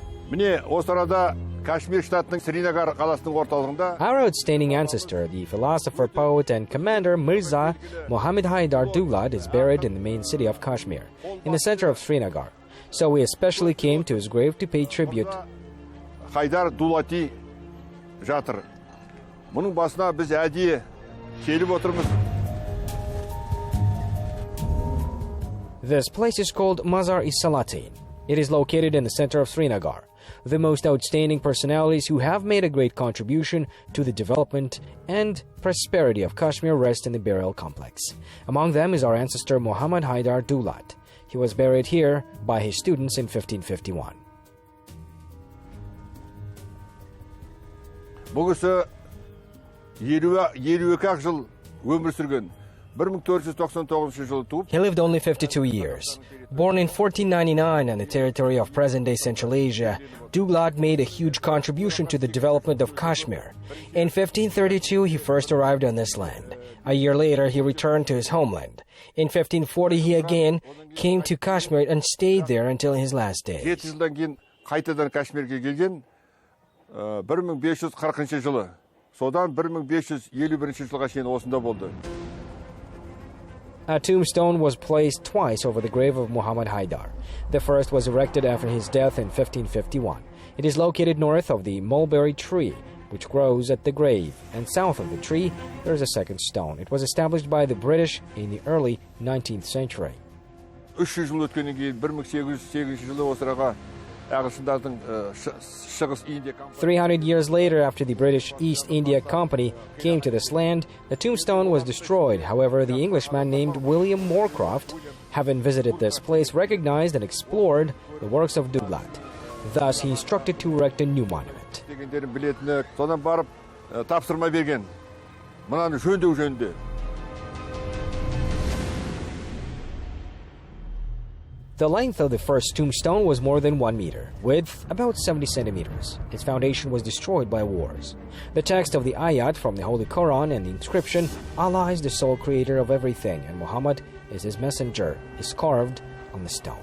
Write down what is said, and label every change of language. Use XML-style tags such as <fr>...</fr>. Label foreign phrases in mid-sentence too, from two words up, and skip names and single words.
<en>Our outstanding ancestor, the philosopher, poet, and commander Mirza Muhammad Haidar Dughlat, is buried in the main city of Kashmir, in the center of Srinagar. So we especially came to his grave to pay tribute.</en> <kk>Haydar Dughlat жатыр. Bunun basına biz әдейі келіп отырмыз.</kk> <en>This place is called Mazar-i-Salatin. It is located in the center of Srinagar. The most outstanding personalities who have made a great contribution to the development and prosperity of Kashmir rest in the burial complex. Among them is our ancestor Muhammad Haidar Dughlat. He was buried here by his students in 1551.</en> <kk>Бұл кісі 52 жыл өмір сүрген. 1499 жылы туып.</kk> <en>He lived only 52 years. Born in 1499 on the territory of present-day Central Asia, Dughlat made a huge contribution to the development of Kashmir. In 1532, he first arrived on this land. A year later, he returned to his homeland. In 1540, he again came to Kashmir and stayed there until his last days.</en> <kk>7 жылдан кейін қайтадан Кашмирге келген 1540 жылы. Содан 1551 жылға шейін осында болды.</kk> <en>A tombstone was placed twice over the grave of Muhammad Haidar. The first was erected after his death in 1551. It is located north of the mulberry tree, which grows at the grave, and south of the tree there is a second stone. It was established by the British in the early 19th century.</en> <kk>300 жыл өткеннен кейін 1808 жылы осыраға ағылшындардың шығыс Индия</kk> <en>300 years later, after the British East India Company came to this land, the tombstone was destroyed. However, the Englishman named William Moorcroft, having visited this place, recognized and explored the works of Dughlat. Thus, he instructed to erect a new monument.</en> <kk>дегендерін білетіні, содан барып тапсырма берген. Мынаны жөндеу жөнінде.</kk> <en>The length of the first tombstone was more than 1 meter, width about 70 centimeters. Its foundation was destroyed by wars. The text of the ayat from the Holy Quran and the inscription, Allah is the sole creator of everything and Muhammad is his messenger, is carved on the stone.</en>